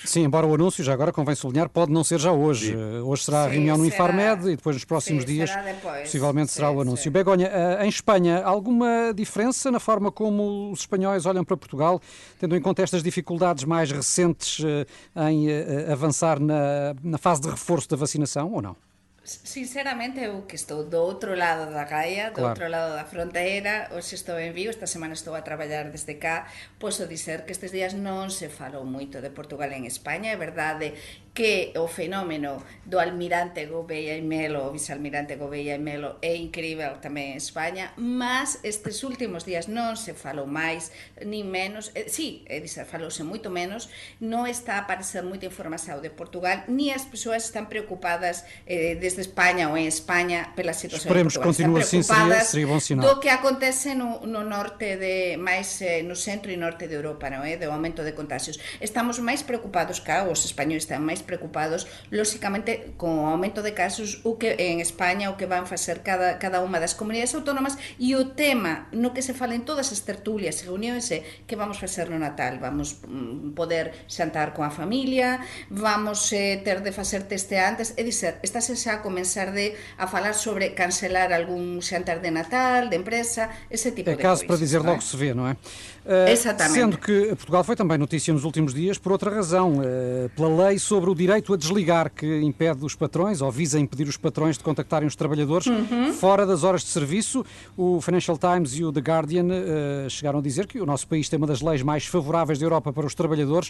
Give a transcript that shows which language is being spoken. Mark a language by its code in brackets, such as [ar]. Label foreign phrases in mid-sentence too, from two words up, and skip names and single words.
[pt] Sim, embora o anúncio, já agora convém sublinhar, pode não ser já hoje. Hoje será a reunião no Infarmed e depois nos próximos dias possivelmente será o anúncio. Begonha, em Espanha, alguma diferença na forma como os espanhóis olham para Portugal, tendo em conta estas dificuldades mais recentes em avançar na fase de reforço da vacinação ou não? [gl] Sinceramente, eu que estou do outro lado da raia, do outro lado da fronteira, hoxe estou en Vigo, esta semana estou a traballar desde cá, posso dizer que estes días non se falou moito de Portugal en España, é verdade que o fenómeno do almirante Gouveia e Melo, o vicealmirante Gouveia e Melo, é incrível tamén en España, mas estes últimos días non se falou máis, ni menos, sí, é dizer, falouse moito menos, non está a aparecer moita información de Portugal, ni as persoas están preocupadas desde España ou en España pela situación [pt] Esperemos [gl] de Portugal. [pt] Esperemos que continue assim, seria bom sinal. [gl] Do que acontece no norte máis no centro e norte de Europa, non é? Do aumento de contagios. Estamos máis preocupados cá, os españoles están máis preocupados, lóxicamente, con o aumento de casos o que en España, o que van facer cada unha das comunidades autónomas e o tema no que se fala en todas as tertulias e reunións é que vamos facer no Natal. Vamos poder xantar coa familia, vamos ter de facer teste antes, é dizer, estáse xa a comenzar a falar sobre cancelar algún xantar de Natal, de empresa, ese tipo de coisas. [pt] É caso para dizer logo se vê, não é? Exatamente. Sendo que Portugal foi também notícia nos últimos dias por outra razão, pela lei sobre o direito a desligar, que impede os patrões, ou visa impedir os patrões de contactarem os trabalhadores fora das horas de serviço. O Financial Times e o The Guardian chegaram a dizer que o nosso país tem uma das leis mais favoráveis da Europa para os trabalhadores.